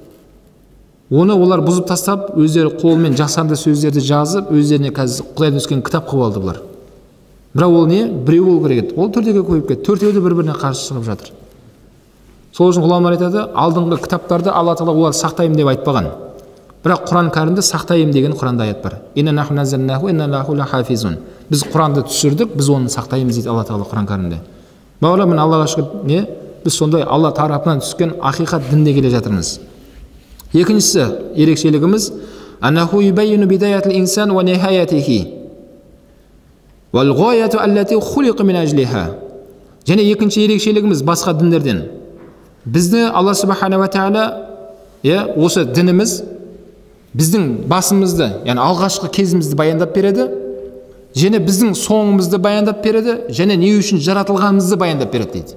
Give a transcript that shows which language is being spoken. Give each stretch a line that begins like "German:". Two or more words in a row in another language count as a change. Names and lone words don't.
Kazakh: Оны олар бұзып тастап, өздері қолмен жасанды сөздерді жазып, өздеріне қазір Құдайдан түскен кітап қылып алды бұлар. Бірақ ол не? Біреу болу керек еді. Ол төртеуге көбейіп кетті. Төртеуі де бір-біріне қарсы шығып жатыр. Сол үшін ғұламалар айтады, алдыңғы кітаптарды Алла Тағала олар сақтаймын деп айтпаған. Бірақ Құран кәрімді сақтаймын деген Құранда аят бар.
Arabic: إنا نحن نزلناه إنا له لحافظون.
Kazakh: Біз Құранды түсірдік, біз оны сақтаймыз дейді Алла Тағала Құран кәрімде. Бауырлар, міне Аллаға шүкір, не? Біз сондай Алла тарапынан түскен ақиқат дінде келе жатырмыз. Екіншісі ерекшелігіміз
Arabic: أنه يبين بداية الإنسان ونهايته والغاية التي خلق من أجلها.
Kazakh: Және екінші ерекшелігіміз басқа діндерден. Бізді Алла Субхана ва Тағала, осы дініміз біздің басымызды, яғни алғашқы кезімізді баяндап береді, және біздің соңымызды баяндап береді, және не үшін жаратылғанымызды баяндап береді дейді.